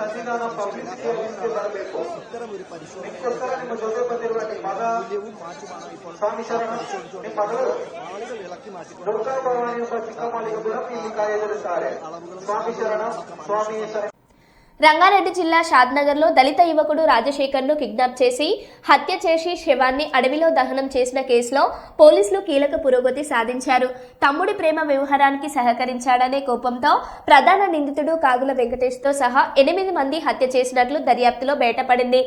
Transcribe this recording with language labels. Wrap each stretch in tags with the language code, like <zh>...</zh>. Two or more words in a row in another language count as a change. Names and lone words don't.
<kn>ಸಂವಿಧಾನ ಪಬ್ಲಿಸಿಟಿ ಬರಬೇಕು. ನಿಮಗೋಸ್ಕರ ನಿಮ್ಮ ಜೊತೆ ಬಂದಿರುವ ನಿಮ್ಮ ಮಗ ಸ್ವಾಮಿ ಶರಣ ನಿಮ್ಮ ಮಗಳು ದುರ್ಗಾ ಭವಾನಿ ಒಬ್ಬ ಚಿಕ್ಕಮ್ಮಳಿಗೆ ಕೂಡ ಇಲ್ಲಿ ಕಾರ್ಯನಿರ್ವಹಿಸುತ್ತಾರೆ. ಸ್ವಾಮಿ ಶರಣ ಸ್ವಾಮಿ ಶರಣ.</kn> <te>రంగారెడ్డి జిల్లా షాద్నగర్లో దళిత యువకుడు రాజశేఖర్ను కిడ్నాప్ చేసి హత్య చేసి శవాన్ని అడవిలో దహనం చేసిన కేసులో పోలీసులు కీలక పురోగతి సాధించారు. తమ్ముడి ప్రేమ వ్యవహారానికి సహకరించాడనే కోపంతో ప్రధాన నిందితుడు కాగుల వెంకటేష్తో సహా 8 మంది హత్య చేసినట్లు దర్యాప్తులో బయటపడింది.</te>